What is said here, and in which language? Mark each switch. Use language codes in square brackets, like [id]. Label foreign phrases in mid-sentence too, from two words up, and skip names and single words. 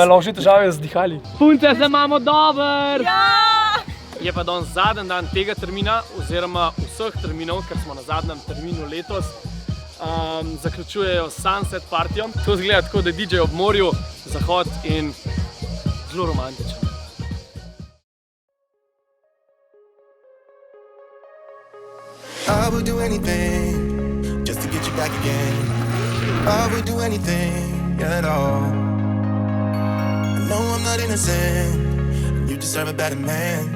[sl] Malo že težave z dihali. Punce, se imamo dober! Je pa danes zadnji dan tega termina, oziroma vseh terminov, ker smo na zadnjem terminu letos. Zaključujejo Sunset partijo. To izgleda tako, da je DJ ob morju, zahod in zelo romantičen. [en] I would do anything just to get you back again. I would do anything at all. I know I'm not innocent, you deserve a better man.